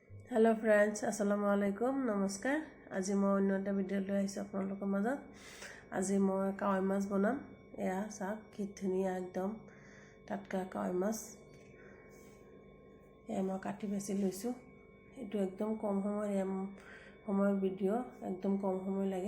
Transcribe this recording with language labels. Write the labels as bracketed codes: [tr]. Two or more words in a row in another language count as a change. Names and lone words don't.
[en] hello friends, [ar] السلام عليكم, [hi] नमस्कार। आज मैं अन्य [as] এটা ভিডিও লৈ আহিছোঁ আপোনালোকৰ মাজত। আজি মই কাৱৈ মাছ বনাম। এয়া চাওক কি ধুনীয়া একদম টাটকা কাৱৈ মাছ। এয়া মই কাটি বাছি লৈছোঁ। এইটো একদম কম সময়ৰ ভিডিও, একদম কম সময় লাগে।